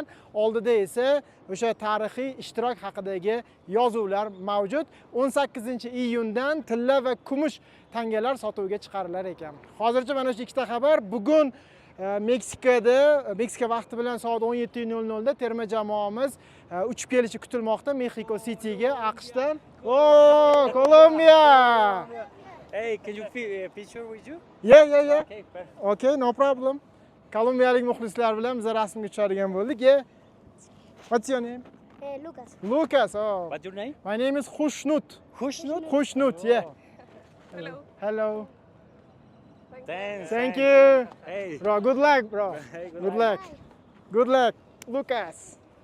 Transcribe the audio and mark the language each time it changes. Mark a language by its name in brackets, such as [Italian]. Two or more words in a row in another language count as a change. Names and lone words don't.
[Uzbek] Oldida esa o'sha tarixiy ishtirok haqidagi yozuvlar mavjud. 18-iyundan tilla va kumush tangalar sotuvga chiqarilar ekan. Hozircha mana shu ikkita xabar. Bugun Meksika vaqti bilan soat 17:00 da terma jamoamiz uchib kelishi kutilmoqda Mexico City'ga, AQShdan. [English] Oh, Colombia! Hey, can you picture with you? Yeah. Okay, perfect. Okay, no problem. [Uzbek] Kolumbiyalik muxlislar bilan biz rasmga tushadigan bo'ldik. [English] Yeah. What's your name? Lucas. Lucas. Oh. What's your name? My name is Khushnut. Khushnut? Khushnut, yeah. Hello. Thanks. Thank you. Hey. Bro, good luck, bro. Hey, Good luck. Good luck, Lucas.